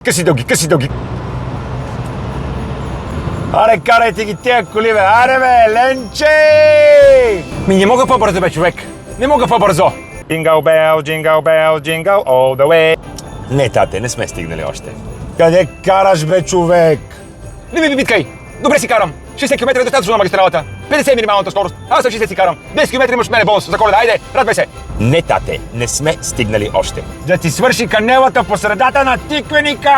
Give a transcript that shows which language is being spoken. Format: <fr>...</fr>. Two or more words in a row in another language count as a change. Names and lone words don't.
<bg>Къси дълги. Аре, карайте ги тия коли, бе! Аре, бе, Ленче! Не мога по-бързо, бе, човек! Не мога по-бързо!</bg> <en>Jingle bell, jingle all the way!</en> <bg>Не, тате, не сме стигнали още. Къде караш, бе, човек? Не ми биткай! Добре си карам! 60 км е достатъчно на магистралата. 50 е минималната скорост. Аз съм 60 си карам. 10 км имаш мене бонус за Коледа. Айде, радвай се! Не, тате, не сме стигнали още. Да ти свърши канелата по средата на тиквеника!</bg>